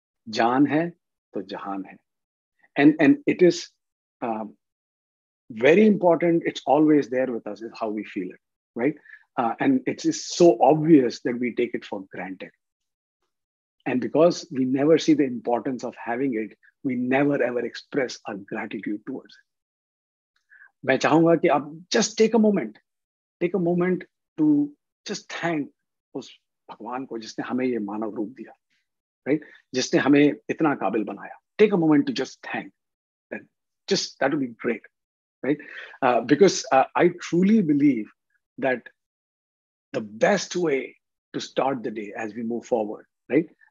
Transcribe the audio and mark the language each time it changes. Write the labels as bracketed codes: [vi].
[hi] Jaan hai, to jahan hai. [en] And it is very important. It's always there with us, is how we feel it, right? And it is so obvious that we take it for granted. And because we never see the importance of having it, we never ever express our gratitude towards it. [hi] मैं चाहूंगा कि आप [en] just take a moment to just thank [hi] उस भगवान को जिसने हमें ये मानव रूप दिया, right? जिसने हमें इतना काबिल बनाया. [en] Take a moment to just thank. That would be great, right? Because I truly believe that the best way to start the day as we move forward, right?